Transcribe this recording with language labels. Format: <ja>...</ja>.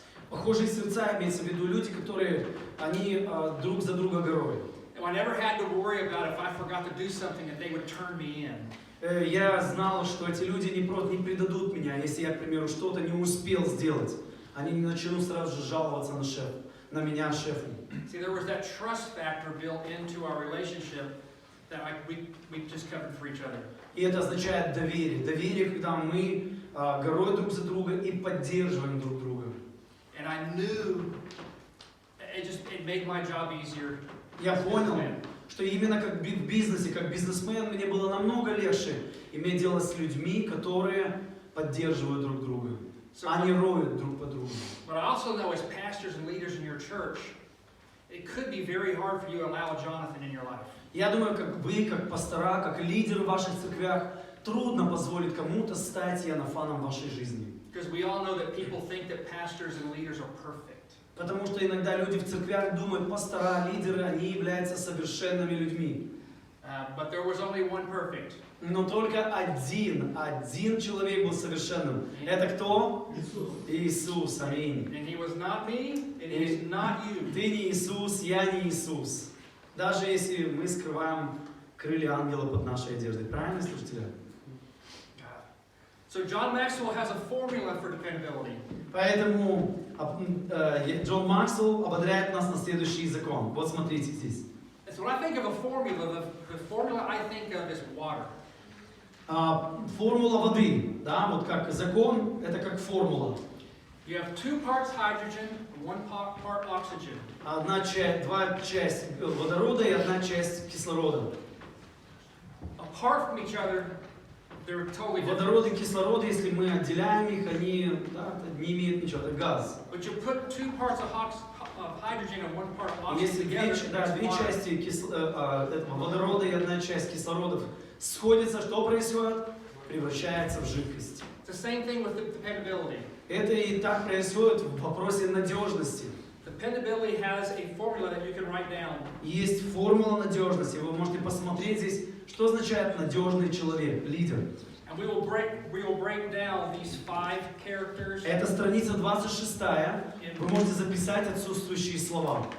<ru>Похожие сердца имеется в виду люди, которые они друг за друга горой.</ru> <en>And I never had to worry about if I forgot to do something that they would turn me in.</en> <ru>Я знал, что эти люди не предадут меня, если я, к примеру, что-то не успел сделать. Они не начнут сразу же жаловаться на меня, шефу.</ru> <en>See, there was that trust factor built into our relationship that we just covered for each other.</en> <ru>И это означает доверие. Доверие, когда мы горой друг за друга и поддерживаем друг друга.</ru> <en>And I knew it made my job easier.</en> <ru>Я понял, что именно как в бизнесе, как бизнесмен, мне было намного легче иметь дело с людьми, которые поддерживают друг друга, а не роют друг по другу.</ru> <en>But I also know as pastors and leaders in your church, it could be very hard for you to allow a Jonathan in your life.</en> <ru>Я думаю, как вы, как пастора, как лидеры в ваших церквях, трудно позволить кому-то стать Иоаннафаном в вашей жизни.</ru> <en>Because we all know that people think that pastors and leaders are perfect.</en> <ru>Потому что иногда люди в церквях думают, пастора, лидеры, они являются совершенными людьми.</ru> <en>But there was only one perfect.</en> <ru>Но только один человек был совершенным. Это кто? Иисус. Аминь.</ru> <en>And he was not me, and he is not you.</en> <ru>Ты не Иисус, я не Иисус. Даже если мы скрываем крылья ангела под нашей одеждой. Правильно, слушатели?</ru> <en>So John Maxwell has a formula for dependability.</en> <ru>Поэтому Джон Максвелл ободряет нас на следующий закон. Вот смотрите здесь.</ru> <en>So when I think of a formula, the formula is water.</en> <ru>Формула воды, да, вот как закон, это как формула.</ru> <en>You have 2 parts hydrogen, 1 part oxygen.</en> <ru>Два часть водорода и одна часть кислорода.</ru> <en>Apart from each other, they're totally different.</en> <ru>Водород и кислород, если мы отделяем их, они не имеют ничего, это газ.</ru> <en>But you put 2 parts of hydrogen and 1 part oxygen</en> <ru>Если</ru> <en>together,</en> <ru>две части этого водорода и одна часть кислородов сходятся, что происходит? Превращается в жидкость.</ru> <en>It's the same thing with dependability.</en> <ru>Это и так происходит в вопросе надежности.</ru> <en>Dependability has a formula that you can write down.</en> <ru>Есть формула надежности. Вы можете посмотреть здесь, что означает надежный человек, лидер.</ru> <en>And we will break down these 5 characters</en> <ru>Это страница 26. Вы можете записать отсутствующие слова.</ru>